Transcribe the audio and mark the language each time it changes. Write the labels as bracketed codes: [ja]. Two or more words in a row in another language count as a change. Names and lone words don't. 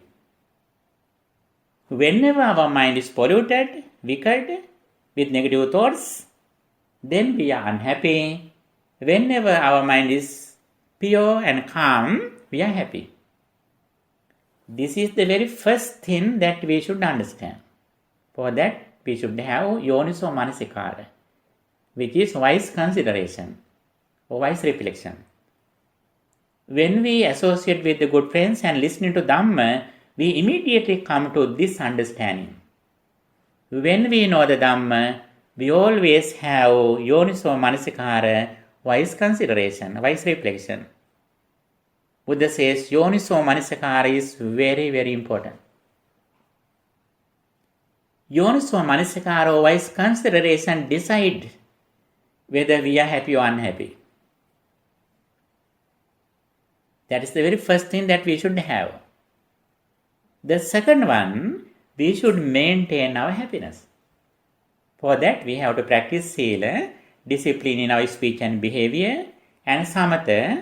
[en] Whenever our mind is polluted, wicked, with negative thoughts, then we are unhappy. Whenever our mind is pure and calm, we are happy. This is the very first thing that we should understand. For that, we should have [pi] yoniso manasikara, [en] which is wise consideration or wise reflection. When we associate with the good friends and listening to Dhamma, we immediately come to this understanding. When we know the Dhamma, we always have [pi] yoniso manasikara, [en] wise consideration, wise reflection. Buddha says [pi] yoniso manasikara [en] is very, very important. [pi] Yoniso manasikara [en] or wise consideration decide whether we are happy or unhappy. That is the very first thing that we should have. The second one, we should maintain our happiness. For that, we have to practice sila, discipline in our speech and behavior, and samatha.